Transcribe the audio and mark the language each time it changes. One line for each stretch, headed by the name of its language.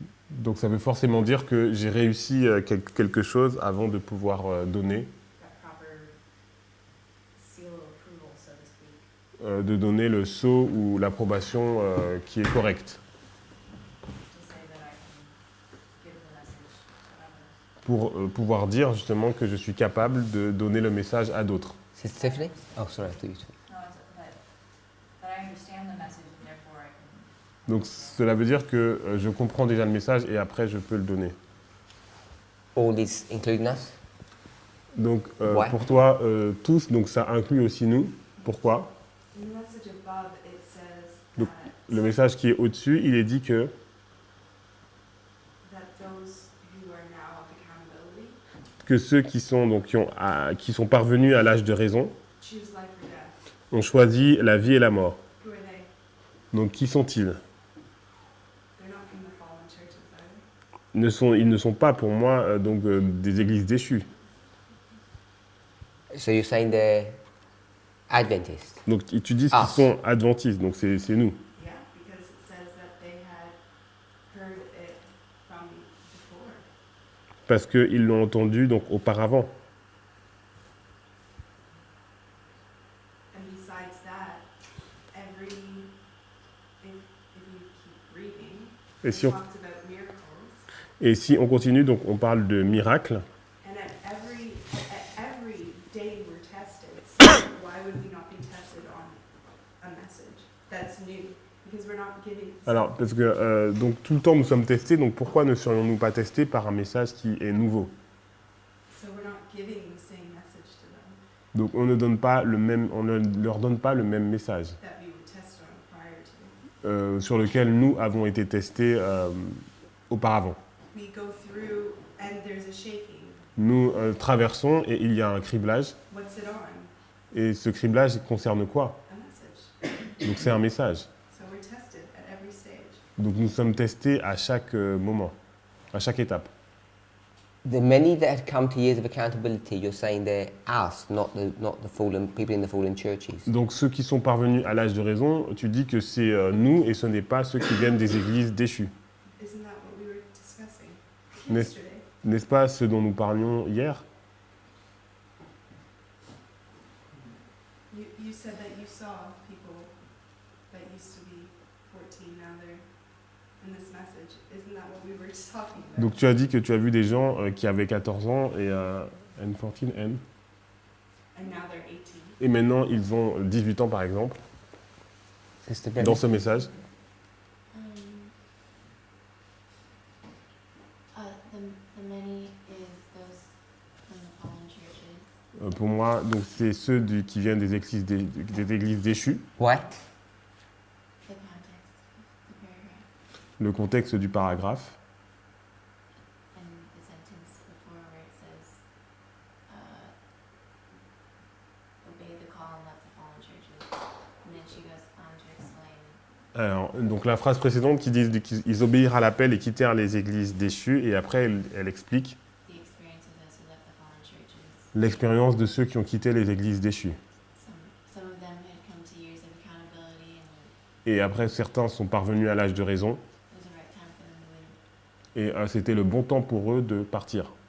French: Donc ça veut forcément dire que j'ai réussi quelque chose avant de pouvoir donner,
English: that proper seal of approval, so to speak,
French: de donner le sceau ou l'approbation qui est correcte,
English: to say that I can give the message to others.
French: pour pouvoir dire justement que je suis capable de donner le message à d'autres.
English: Sister Tiffany? Oh, sorry, I thought you were No, but I understand the message and therefore I can.
French: Donc cela veut dire que je comprends déjà le message et après je peux le donner.
English: all these including us?
French: Donc Ouais. pour toi, tous, donc ça inclut aussi nous. Pourquoi?
English: In the message above, it says
French: Donc,
English: that,
French: Le message qui est au-dessus, il est dit que
English: that those who are now of accountability
French: ceux qui sont, donc, qui sont parvenus à l'âge de raison
English: choose life or death.
French: ont choisi la vie et la mort.
English: Who are they?
French: Donc qui sont-ils?
English: They're not from the fallen churches, are they?
French: Ils ne sont pas pour moi des églises déchues.
English: So you're saying they're Adventists?
French: Donc tu dis Ah. qu'ils sont adventistes, donc c'est nous.
English: Yeah, because it says that they had heard it from before.
French: Parce qu'ils l'ont entendu donc auparavant.
English: And besides that, if you keep reading,
French: Et
English: it
French: si on,
English: talks about miracles.
French: et si on continue, donc on parle de miracles.
English: And at every day we're tested. So why would we not be tested on a message that's new? Because we're not giving.
French: Alors, parce que donc tout le temps nous sommes testés, donc pourquoi ne serions-nous pas testés par un message qui est nouveau?
English: So we're not giving the same message to them
French: Donc on ne leur donne pas le même message
English: that we were tested on prior to.
French: sur lequel nous avons été testés auparavant.
English: We go through and there's a shaking.
French: Nous traversons et il y a un criblage.
English: What's it on?
French: Et ce criblage concerne quoi?
English: A message.
French: Donc c'est un message.
English: So we're tested at every stage.
French: Donc nous sommes testés à chaque moment, à chaque étape.
English: The many that had come to years of accountability, you're saying they're us, not the fallen people in the fallen churches.
French: Donc ceux qui sont parvenus à l'âge de raison, tu dis que c'est nous et ce n'est pas ceux qui viennent des églises déchues.
English: Isn't that what we were discussing
French: N'est-ce-
English: yesterday?
French: N'est-ce pas ce dont nous parlions hier?
English: You said that you saw people that used to be 14, now they're in this message. Isn't that what we were just talking about?
French: Donc tu as dit que tu as vu des gens qui avaient 14 ans et N14, N,
English: And now they're 18.
French: et maintenant ils ont 18 ans par exemple,
English: Sister
French: dans
English: Debbie?
French: ce message.
English: The many is those from the fallen churches.
French: Pour moi, donc c'est ceux qui viennent des églises déchues.
English: Why? The context, the paragraph,
French: Le contexte du paragraphe.
English: and the sentence before where it says, obey the call and left the fallen churches. And then she goes on to explain
French: Alors, donc la phrase précédente qui dit qu'ils obéirent à l'appel et quittèrent les églises déchues, et après elle explique
English: the experience of those who left the fallen churches.
French: l'expérience de ceux qui ont quitté les églises déchues.
English: Some of them had come to years of accountability, and
French: Et après, certains sont parvenus à l'âge de raison,
English: it was the right time for them to leave.
French: et c'était le bon temps pour eux de partir.